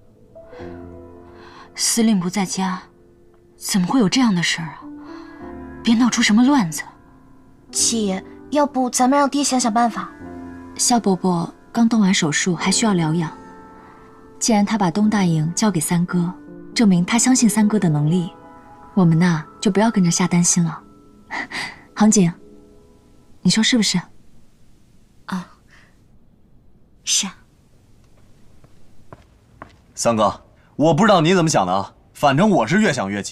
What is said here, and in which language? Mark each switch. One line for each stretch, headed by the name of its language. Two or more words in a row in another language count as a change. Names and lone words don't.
Chinese: 司令不在家，怎麼會有這樣的事兒啊？別鬧出什麼亂子。七爺，要不咱們讓爹想想辦法。蕭伯伯剛動完手術，還需要療養。既然他把東大營交給三哥，證明他相信三哥的能力，我們吶就不要跟着瞎擔心了。杭景，你說是不是？啊，是啊。三哥，我不知道你怎么想的啊，反正我是越想越气。